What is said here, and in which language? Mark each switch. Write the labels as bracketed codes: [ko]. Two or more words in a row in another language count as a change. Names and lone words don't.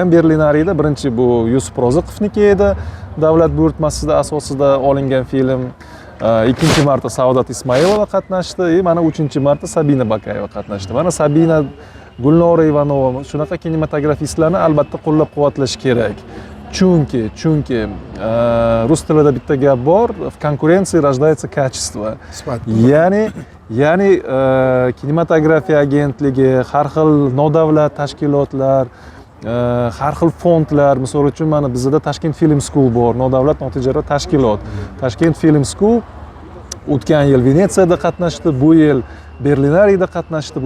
[uz] Berlinariyada birinchi bu Yusuf Roziqovniki edi, davlat buyurtmasida asosida olingan film. Ikkinchi marta Saodat Ismoilova qatnashdi, mana 3-marta Sabina Bakayeva qatnashdi. Mana Sabina, Gulnora Ivanova shunaqa kinematografistlarni albatta qo'llab-quvvatlash kerak. Chunki rus tilida bitta gap bor, [ru] в конкуренции рождается качество. [uz] Ya'ni kinematografiya agentligi, har xil nodavlat tashkilotlar, har xil fondlar, misol uchun mana bizda Tashkent Film School bor, nodavlat notijorat tashkilot. Tashkent Film School o'tgan yil Venetsiyada qatnashdi, bu yil Berlinariyada qatnashdi.